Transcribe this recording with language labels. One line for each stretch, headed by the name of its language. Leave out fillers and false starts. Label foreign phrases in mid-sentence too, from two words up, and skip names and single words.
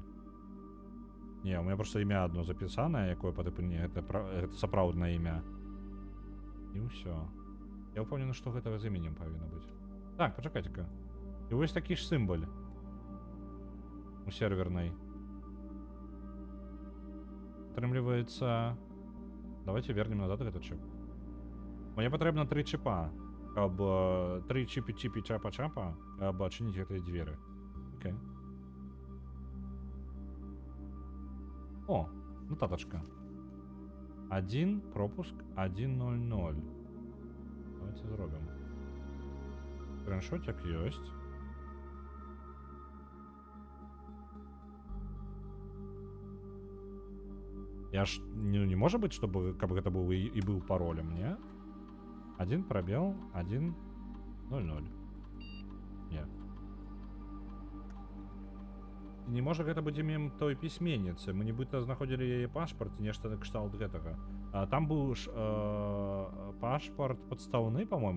Belarusian: Не,
Russian: у меня просто
Belarusian: імя одно запісанае, якое па тыпу не, гэта сапраўднае імя. І ўсё. Я ўпэўнены, што гэта з іменем павінна быць. Так, пачакайце-ка. І вось такі ж сімбаль у сервернай. Атрымліваецца...
Russian: Давайте вернем назад этот чип.
Belarusian: Мне патрэбна 3 чипа, каб 3 чипі чапа-чапа, каб адчыніць гэтыя дзверы. Окей. О, нотаточка. 1 пропуск 100. Давайте зробім. Скриншотик ёсць. Я ж
Russian: не может быть, чтобы
Belarusian: каб гэта быў і быў паролем, не?
Russian: 1 пробел 1 0 0.
Belarusian: Не. Не можа гэта быць імем той пісьменніцы. Мы нібыта знаходзілі яе пашпарт, нешта кшталт гэтага. Там быў ж пашпарт падстаўны, по-моему.